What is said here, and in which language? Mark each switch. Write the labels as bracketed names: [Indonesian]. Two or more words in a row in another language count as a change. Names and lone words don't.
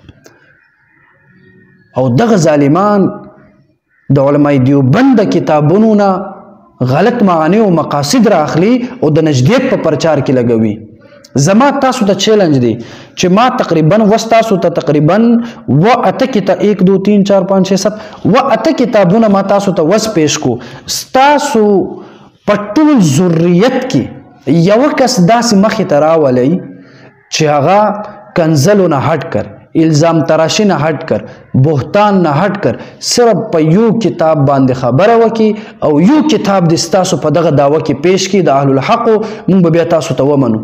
[Pashto] او دغه ظالمان د علماء دیوبند د کتابونو نه غلط معانی او مقاصد راخلي او د نجدیت په پرچار کې لګوي. زما تاسو ته چیلنج دی چې ما تقریبا تاسو ته تقریبا [Urdu] ایک دو تین چار پانچ چھ سات [Pashto] کتابونه ما تاسو ته وس پیش کو. ستاسو په ټول ذریت کې یو کس داسې مخې ته راولی چې هغه کنځلو نه هټ کر، الزام تراشی نه هټ کر، بهتان نه هټ کر، صرف په یو کتاب باندې خبره وکي او یو کتاب د ستاسو په دغه دعوه کې پیش کی د اهل الحق، مونږ به بیا تاسو ته ومنو.